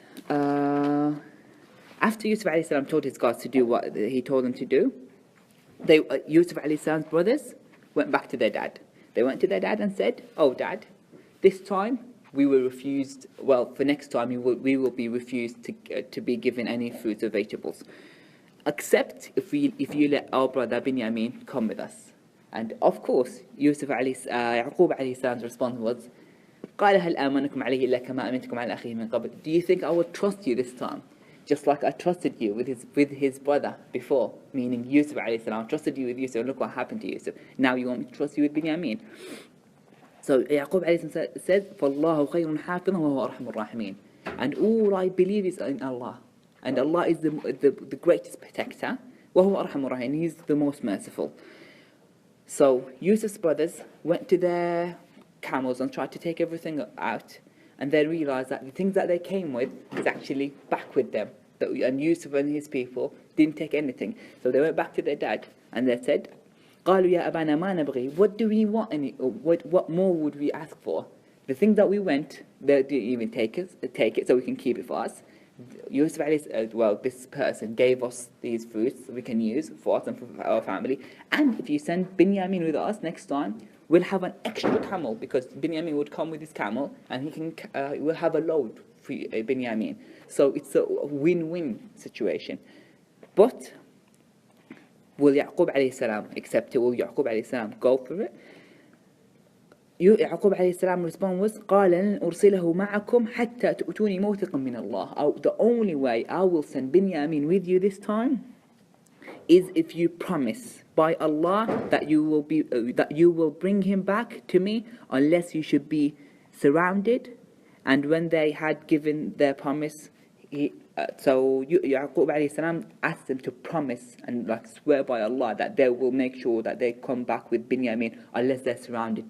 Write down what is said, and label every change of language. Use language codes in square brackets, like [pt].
[en] After Yusuf alayhi salam told his guards to do what he told them to do, Yusuf alayhi salam's brothers went back to their dad. They went to their dad and said, "Oh, Dad, this time we were refused. Well, for next time we will be refused to be given any fruits or vegetables, except if you let our brother Binyamin come with us." And of course, Yaqub alayhi salam's response was, [ar] قال هل آمنكم عليه إلا كما أمنتكم على أخيه من قبل. [en] Do you think I will trust you this time, just like I trusted you with his brother before? Meaning Yusuf alayhi salam trusted you with Yusuf. Look what happened to Yusuf. Now you want me to trust you with Binyamin? So Yaqub alayhi salam says, [ar] فَاللَّهُ خَيْرٌ حَافِظًا وَهُوَ أَرْحَمُ الرَّاحِمِينَ. [en] And all I believe is in Allah. And Allah is the greatest protector. [ar] وَهُوَ أَرْحَمُ الرَّاحِمِينَ. [en] He's the most merciful. So Yusuf's brothers went to their camels and tried to take everything out, and they realized that the things that they came with is actually back with them. And Yusuf and his people didn't take anything. So they went back to their dad and they said, [ar] قالوا يا أبانا ما نبغي. [en] What do we want? What more would we ask for? The thing that we went, they didn't even take it so we can keep it for us. Yusuf this person gave us these fruits we can use for us and for our family. And if you send Binyamin with us next time, we'll have an extra camel, because Binyamin would come with his camel and we'll have a load for Binyamin. So it's a win-win situation. But will Yaqub alayhi salam accept it? Will Yaqub alayhi salam go for it? Yaqub alayhi salam response was, [ar] قال لن أرسله معكم حتى تؤتوني موثقا من الله. [en] The only way I will send Binyamin with you this time is if you promise by Allah that you will bring him back to me, unless you should be surrounded. And when they had given their promise, Yaqub alayhi salam asked them to promise and swear by Allah that they will make sure that they come back with Binyamin unless they're surrounded.